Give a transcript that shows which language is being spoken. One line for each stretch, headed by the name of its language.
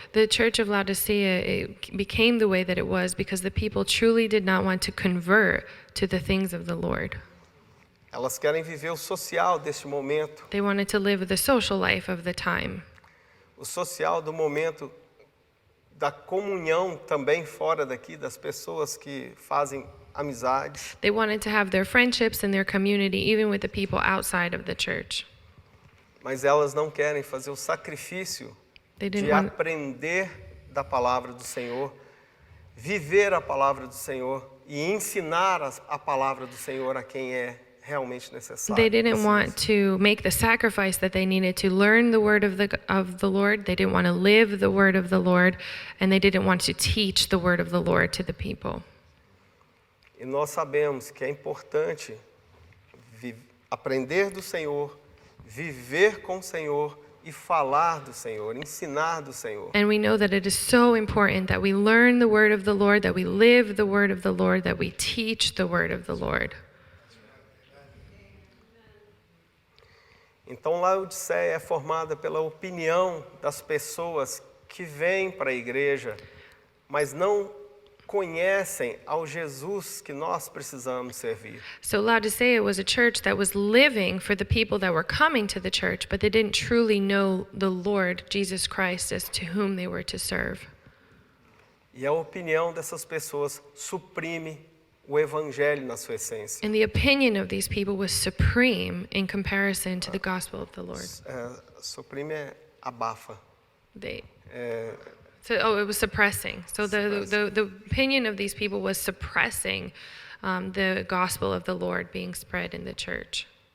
English: The church of Laodicea, it became the way that it was because the people truly did not want to convert to the things of the Lord.
Portuguese: Elas querem viver o social deste momento,
English: They wanted to live the social life of the time,
Portuguese: o social do momento da comunhão também fora daqui, das pessoas que fazem amizades.
English: they wanted to have their friendships and their community even with the people outside of the church.
Portuguese: Mas elas não querem fazer o sacrifício
English: They didn't
Portuguese: de
English: want,
Portuguese: aprender da palavra do Senhor, viver a palavra do Senhor e ensinar a palavra do Senhor a quem é realmente necessário.
English: they didn't want to make the sacrifice that they needed to learn the word of the Lord. They didn't want to live the word of the Lord, and they didn't want to teach the word of the Lord to the people.
Portuguese: E nós sabemos que é importante aprender do Senhor, viver com o Senhor e falar do Senhor, ensinar do Senhor.
English: And we know that it is so important that we learn the word of the Lord, that we live the word of the Lord, that we teach the word of the Lord.
Portuguese: Então, Laodiceia é formada pela opinião das pessoas que vêm para a igreja, mas não conhecem ao Jesus que nós precisamos servir.
English: So Laodicea was a church that was living for the people that were coming to the church, but they didn't truly know the Lord Jesus Christ as to whom they were to serve.
Portuguese: E a opinião dessas pessoas suprime o evangelho na sua essência.
English: And the opinion of these people was supreme in comparison to the gospel of the Lord.
Portuguese: Suprime é abafa.
English: It was suppressing. So the opinion of these people was suppressing the gospel of the Lord being spread in the church.